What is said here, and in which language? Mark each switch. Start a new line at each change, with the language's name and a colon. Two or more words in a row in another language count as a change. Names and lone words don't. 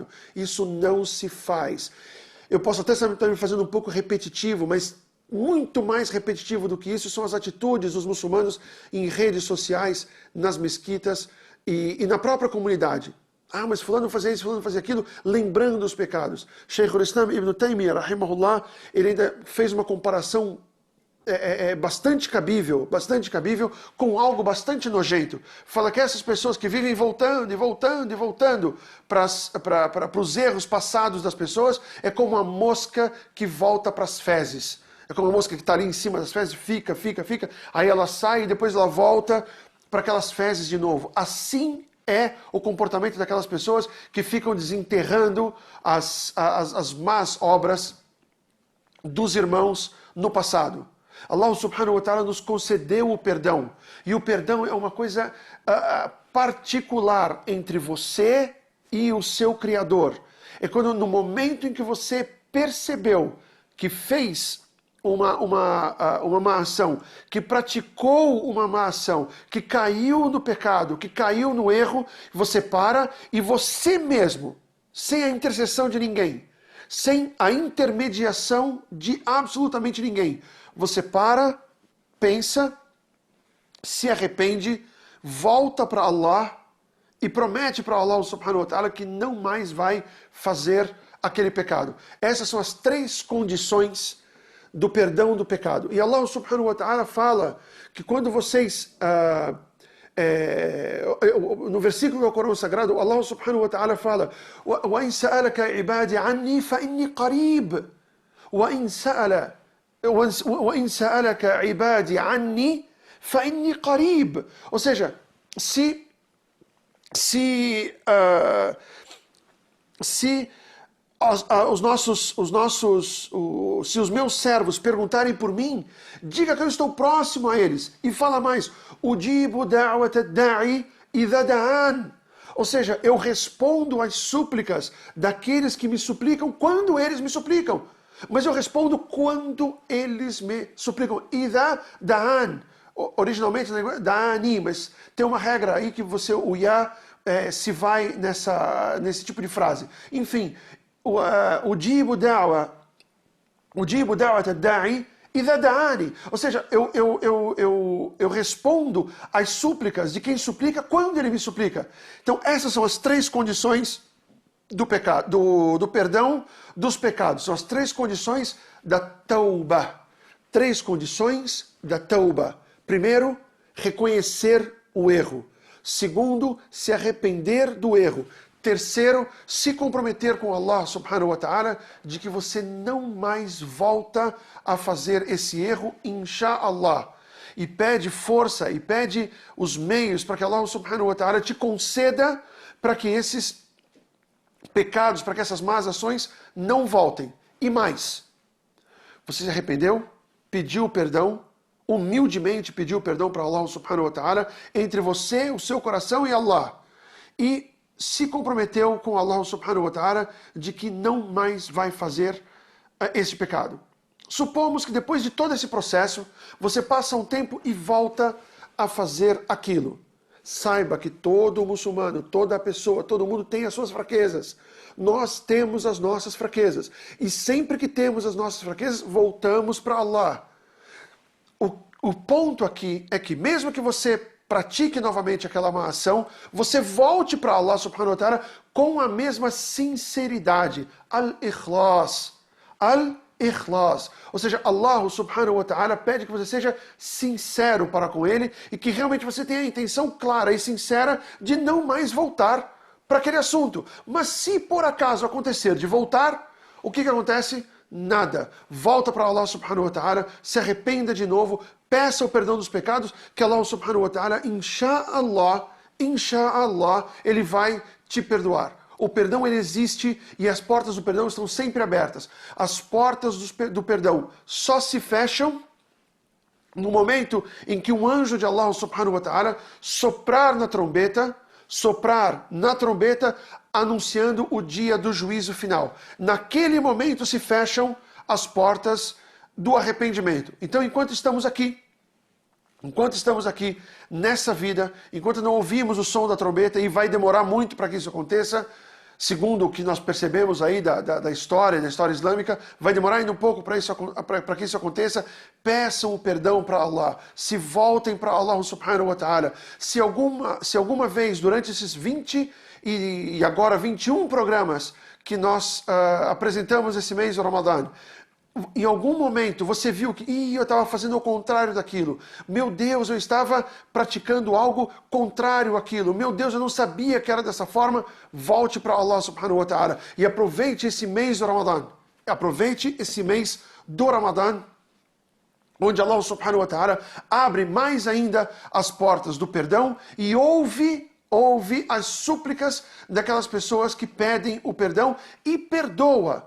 Portuguese: Isso não se faz. Eu posso até estar me fazendo um pouco repetitivo, mas muito mais repetitivo do que isso são as atitudes dos muçulmanos em redes sociais, nas mesquitas e na própria comunidade. Mas fulano fazia isso, fulano fazia aquilo, lembrando os pecados. Sheikh al-Islam Ibn Taymiyyah, rahimahullah, ele ainda fez uma comparação bastante cabível com algo bastante nojento. Fala que essas pessoas que vivem voltando para os erros passados das pessoas é como uma mosca que volta para as fezes. É como uma mosca que está ali em cima das fezes, fica, aí ela sai e depois ela volta para aquelas fezes de novo. Assim é o comportamento daquelas pessoas que ficam desenterrando as más obras dos irmãos no passado.
Arabic: الله سبحانه وتعالى
Portuguese: nos concedeu o perdão. E o perdão é uma coisa particular entre você e o seu Criador. É quando no momento em que você percebeu que fez uma má ação, que praticou uma má ação, que caiu no pecado, que caiu no erro, você para e você mesmo, sem a intercessão de ninguém, sem a intermediação de absolutamente ninguém, você para, pensa, se arrepende, volta para Allah e promete para
Arabic: الله سبحانه وتعالى
Portuguese: que não mais vai fazer aquele pecado. Essas são as 3 condições do perdão do pecado. E
Arabic: الله سبحانه وتعالى
Portuguese: fala que quando vocês... no versículo do Corão Sagrado,
Arabic: الله سبحانه وتعالى fala: وَإِنْ سَأَلَكَ عِبَادِ عَنِّي فَإِنِّي قَرِيبٌ وَإِنْ سَأَلَ وَإِنْ سَأَلَكَ عِبَادِي عَنِّي فَإِنِّي قَرِيب.
Portuguese: Ou seja, se os meus servos perguntarem por mim, diga que eu estou próximo a eles. E fala mais,
Arabic: أجيب دعوة الداع إذا دعان.
Portuguese: Ou seja, eu respondo às súplicas daqueles que me suplicam quando eles me suplicam. Mas eu respondo quando eles me suplicam.
Arabic: إذا دعان.
Portuguese: Originalmente, da'ani, mas tem uma regra aí que o ya se vai nesse tipo de frase. Enfim,
Arabic: أجيب دعوة الداع إذا دعاني.
Portuguese: Ou seja, eu respondo às súplicas de quem suplica quando ele me suplica. Então, essas são as três condições do pecado, do perdão dos pecados. São as três condições da tauba. Três condições da tauba. Primeiro, reconhecer o erro. Segundo, se arrepender do erro. Terceiro, se comprometer com
Arabic: الله سبحانه وتعالى
Portuguese: de que você não mais volta a fazer esse erro,
Arabic: إن شاء الله.
Portuguese: E pede força e pede os meios para que
Arabic: الله سبحانه وتعالى
Portuguese: te conceda para que esses pecados, para que essas más ações não voltem. E mais, você se arrependeu, pediu perdão, humildemente pediu perdão para
Arabic: الله سبحانه وتعالى,
Portuguese: entre você, o seu coração e Allah. E se comprometeu com
Arabic: الله سبحانه وتعالى
Portuguese: de que não mais vai fazer esse pecado. Supomos que depois de todo esse processo, você passa um tempo e volta a fazer aquilo. Saiba que todo muçulmano, toda pessoa, todo mundo tem as suas fraquezas. Nós temos as nossas fraquezas. E sempre que temos as nossas fraquezas, voltamos para Allah. O ponto aqui é que mesmo que você pratique novamente aquela má ação, você volte para
Arabic: الله سبحانه وتعالى
Portuguese: com a mesma sinceridade.
Arabic: الإخلاص. الإخلاص.
Portuguese: Ou seja,
Arabic: الله سبحانه وتعالى
Portuguese: pede que você seja sincero para com ele e que realmente você tenha a intenção clara e sincera de não mais voltar para aquele assunto. Mas se por acaso acontecer de voltar, o que acontece? Nada. Volta para
Arabic: الله سبحانه وتعالى,
Portuguese: se arrependa de novo, peça o perdão dos pecados, que
Arabic: الله سبحانه وتعالى, إن شاء الله,
Portuguese: ele vai te perdoar. O perdão ele existe e as portas do perdão estão sempre abertas. As portas do perdão só se fecham no momento em que um anjo de
Arabic: الله سبحانه وتعالى
Portuguese: soprar na trombeta, anunciando o dia do juízo final. Naquele momento se fecham as portas do arrependimento. Então, enquanto estamos aqui nessa vida, enquanto não ouvimos o som da trombeta, e vai demorar muito para que isso aconteça, segundo o que nós percebemos aí da história islâmica, vai demorar ainda um pouco para que isso aconteça. Peçam o perdão para Allah, se voltem para
Arabic: الله سبحانه وتعالى.
Portuguese: Se alguma vez durante esses 20 e agora 21 programas que nós apresentamos esse mês do Ramadã, em algum momento você viu que eu estava fazendo o contrário daquilo. Meu Deus, eu estava praticando algo contrário àquilo. Meu Deus, eu não sabia que era dessa forma. Volte para
Arabic: الله سبحانه وتعالى
Portuguese: e aproveite esse mês do Ramadã. Aproveite esse mês do Ramadã, onde
Arabic: الله سبحانه وتعالى
Portuguese: abre mais ainda as portas do perdão e ouve as súplicas daquelas pessoas que pedem o perdão e perdoa.